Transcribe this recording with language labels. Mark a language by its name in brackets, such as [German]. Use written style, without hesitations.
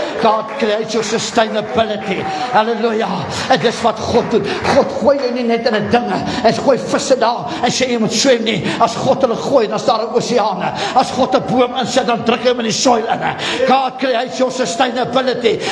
[English] God creates your sustainability. [Afrikaans] Halleluja. En dis wat God doen. God gooi jou nie net in 'n dinge, en gooi visse daar, en sê jy moet swem nie. As God hulle gooi, dan is daar 'n oseane. As God 'n boom insit, dan druk hy hom in die soil in. [English] God creates your sustainability.